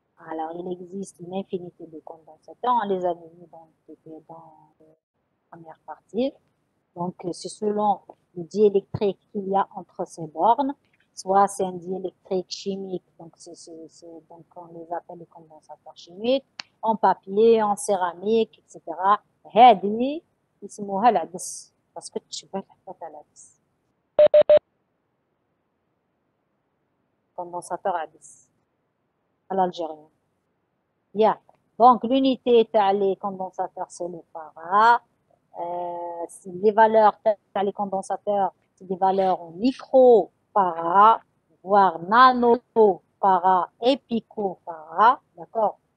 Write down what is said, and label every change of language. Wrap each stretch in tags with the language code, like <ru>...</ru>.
<fr>Alors, il existe une infinité de condensateurs. On les a mis dans la première partie. Donc, c'est selon le diélectrique qu'il y a entre ces bornes. Soit c'est un diélectrique chimique, donc, donc on les appelle les condensateurs chimiques, en papier, en céramique, etc.</fr> <ar>هذه يسموها العدس</ar> <fr>parce que</fr> <ar>تشبه الحبات على العدس.</ar> <fr>Condensateur عدس à l'algérien. Bien. Donc, l'unité les condensateurs, c'est le farad. Les valeurs les condensateurs, c'est des valeurs en microfarad, voire nanofarad et picofarad. D'accord?</fr>